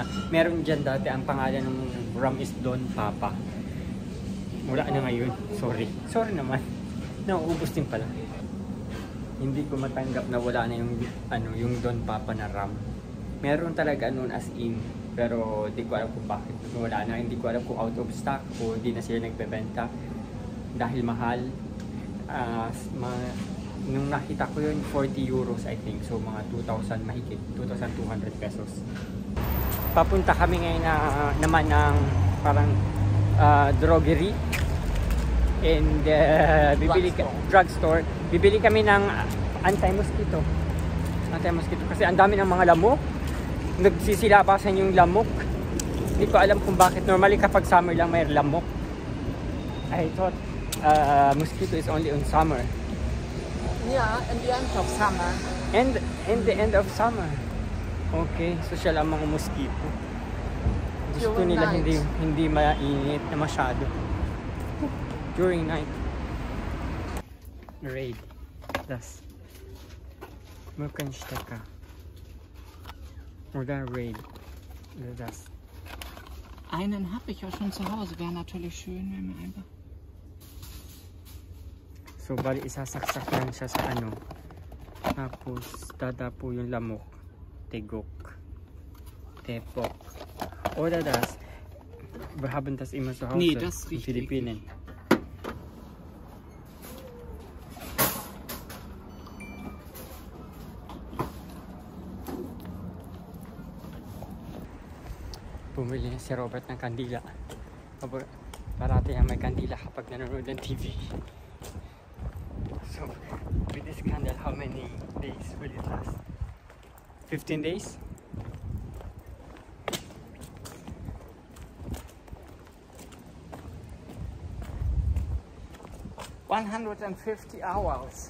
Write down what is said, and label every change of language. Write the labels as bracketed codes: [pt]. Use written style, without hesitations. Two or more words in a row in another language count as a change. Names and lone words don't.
[tl] Meron dyan dati, ang pangalan ng rum is Don Papa. Wala na ngayon. Sorry. Sorry naman. Nauubos din pala. Hindi ko matanggap na wala na yung Don Papa na rum. [en] Meron talaga noon as in. [tl] Pero di ko alam kung bakit wala na. Hindi ko alam kung [en] out of stock [tl] o di na sila nagbebenta. Dahil mahal. Nung nakita ko yun, 40 euros [en] I think. [tl] So mga 2,000 mahigit. 2,200 pesos. Papunta kami ngayon naman ng parang drogery. [en] And drugstore. [tl] Bibili kami ng anti-mosquito. Anti-mosquito kasi ang dami ng mga lamok. Nagsisilabasan yung lamok. Hindi ko alam kung bakit. Normally kapag summer lang may lamok. [en] I thought mosquito is only on summer. Yeah, in the end of summer. And in the end of summer. Okay, so [tl] siya lang mga [en] mosquito. [tl] Gusto nila hindi mainit na masyado. [en] During night. Raid. [de] Das. Mökenstecker. Oder Raid. Das. Einen habe ich ja schon zu Hause. Wäre natürlich schön, wenn wir einfach... So, [tl] bali isasaksak lang siya sa ano. Tapos, dadapo yung lamok. Tigok. Tepok. [de] Oder das. Wir haben das immer zu Hause. Nee, das in riecht Philippinen. [tl] Bumili na si Robert ng kandila. Parati ang may kandila kapag nanonood ng TV. [en] So, with this candle, how many days will it last? 15 days? $150 hours.